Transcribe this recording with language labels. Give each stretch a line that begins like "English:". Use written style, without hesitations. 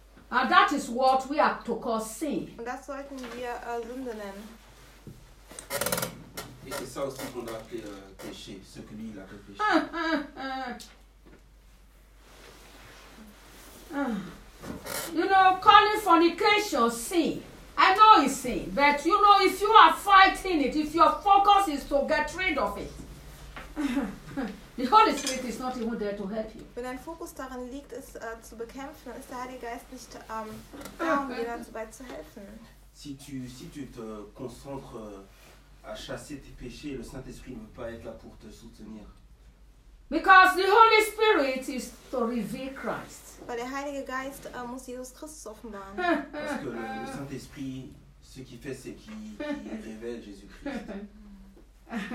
English: And that is what we are to call sin.
German: Und das sollten wir Sünde nennen.
French: Et c'est ça aussi qu'on a appelé péché, ce que lui il appelle péché.
English: You know, calling fornication sin. I know it's sin, but you know, if you are fighting it, if your focus is to get rid of it, the Holy Spirit is not even there to help you.
German: Wenn dein Fokus darin liegt, es zu bekämpfen, dann ist der Heilige Geist nicht da, um dir dabei zu helfen.
French: Si tu te concentres à chasser tes péchés, le Saint-Esprit ne peut pas être là pour te soutenir.
English: Because the Holy Spirit is to reveal Christ.
German: Weil der Heilige Geist muss Jesus Christus offenbaren.
French: Parce que le Saint-Esprit, ce qu'il fait, c'est qu'il révèle Jésus-Christ.